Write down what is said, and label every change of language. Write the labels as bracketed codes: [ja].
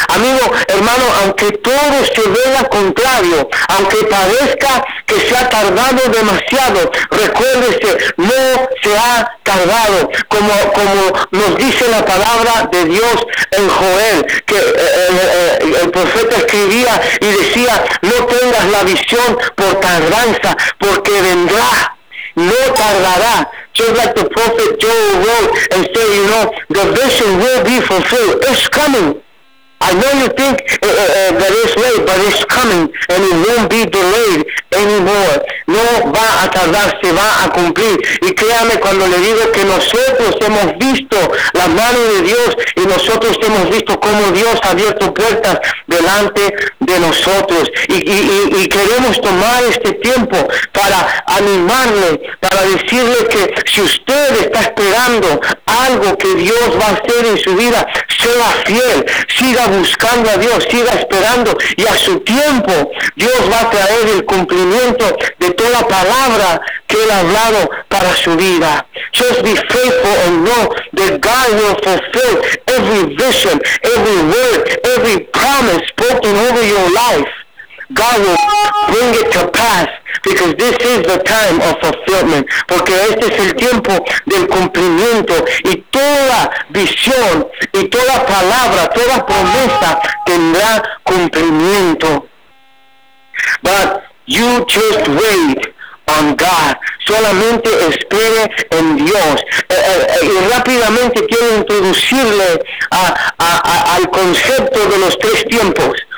[es] Amigo, hermano, aunque todo se vea contrario, aunque parezca que se ha tardado demasiado, recuérdese, no se ha tardado. Como nos dice la palabra de Dios en Joel, que el profeta escribía y decía, no tengas la visión por tardanza, porque vendrá, no tardará. [en] Just like the prophet Joel wrote and said, the vision will be fulfilled. It's coming. I know you think that it's late, but it's coming, and it won't be delayed anymore. [es] No va a tardar, se va a cumplir. Y créame cuando le digo que nosotros hemos visto la mano de Dios, y nosotros hemos visto cómo Dios ha abierto puertas delante de nosotros. Y queremos tomar este tiempo para animarle, para decirle que si usted está esperando algo que Dios va a hacer en su vida, sea fiel, siga buscando a Dios, siga esperando, y a su tiempo Dios va a traer el cumplimiento de toda palabra que Él ha hablado para su vida. [en] Just be faithful and know that God will fulfill every vision, every word, every promise spoken over your life. God will bring it to pass, because this is the time of fulfillment. [es] Porque este es el tiempo del cumplimiento, y toda visión y toda palabra, toda promesa tendrá cumplimiento. [en] But you just wait on God. [es] Solamente espere en Dios. Y rápidamente quiero introducirle al concepto de los tres tiempos.